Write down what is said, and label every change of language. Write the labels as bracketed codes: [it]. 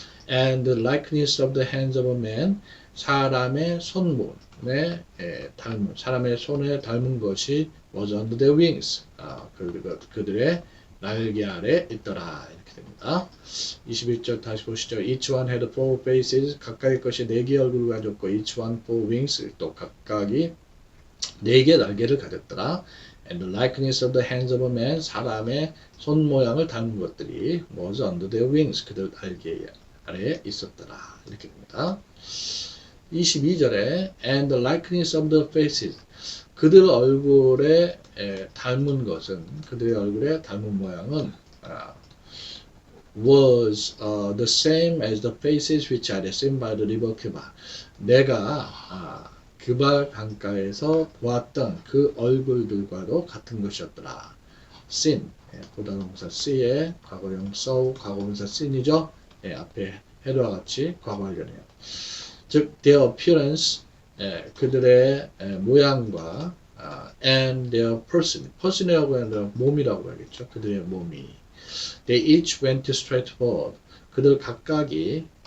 [en] And the likeness of the hands of a man [ko] 사람의 손문에 닮은 사람의 손에 닮은 것이 [en] was under their wings [ko] 그들의 날개 아래 있더라 이렇게 됩니다. 21절 다시 보시죠. [en] Each one had four faces [ko] 각각의 것이 네 개의 얼굴을 가졌고 [en] each one four wings [ko] 또 각각이 네 개의 날개를 가졌더라. [en] And the likeness of the hands of a man [ko] 사람의 손 모양을 닮은 것들이 [en] was under their wings [ko] 그들 날개 아래에 있었더라 이렇게 됩니다. [en] 22절에 and the likeness of the faces [ko] 그들 얼굴에 닮은 것은 그들의 얼굴에 닮은 모양은 [en] was the same as the faces which I had seen by the river Keba. [ko] 내가 그발 강가에서 보았던 그 얼굴들과도 같은 것이었더라. [en] seen [ko] 보다 동사 see의 과거형 saw 과거분사 seen이죠. 앞에 해도와 같이 과거완료네요. 즉 [en] their appearance [ko] 그들의 모양과 [en] and their person이라고 [ko] 하는 몸이라고 하겠죠. 그들의 몸이 [en] they each went straight forward [ko] 그들 각각이